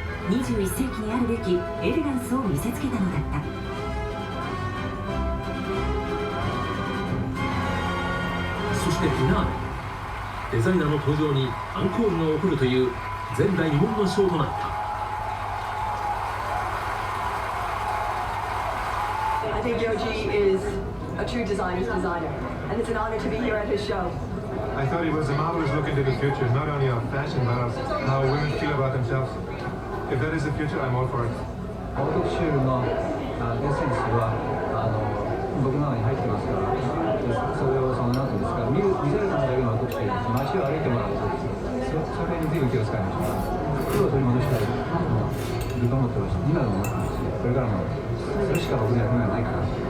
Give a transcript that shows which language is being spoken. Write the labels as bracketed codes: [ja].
[ja] 21世紀にあるべきエレガンスを見せつけたのだった。そしてフィナーレ、デザイナーの登場にアンコールが起こるという前代未聞のショーとなった。 [en] I think Yoji is a true designer's designer, and it's an honor to be here at his show. I thought it was a marvelous look into the future, not only of fashion, but of how women feel about themselves. If that is the future, I'm all for it. [ja] オートクチュールのエッセンスは僕の中に入ってますから、それをなんていうんですか、見せるためだけのオートクチュールです。街を歩いてもらうとそれに随分気を使いました。服を取り戻したいと思ってました。今でも思ってますし、これからもそれしか僕にはないかな。